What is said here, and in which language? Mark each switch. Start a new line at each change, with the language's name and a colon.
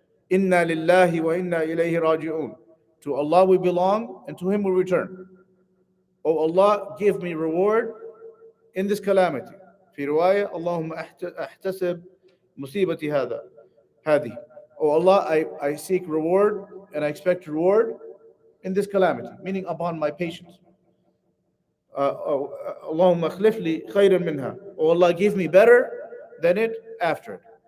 Arabic: Inna lillahi wa inna ilayhi raji'un.
English: To Allah we belong and to Him we return. O Allah, give me reward in this calamity.
Arabic: في رواية اللهم أحتسب مصيبتي هذه.
English: O Allah, I seek reward and I expect reward in this calamity, meaning upon my patience.
Arabic: Allahumma akhlif li khayran minha.
English: O Allah, give me better than it after it.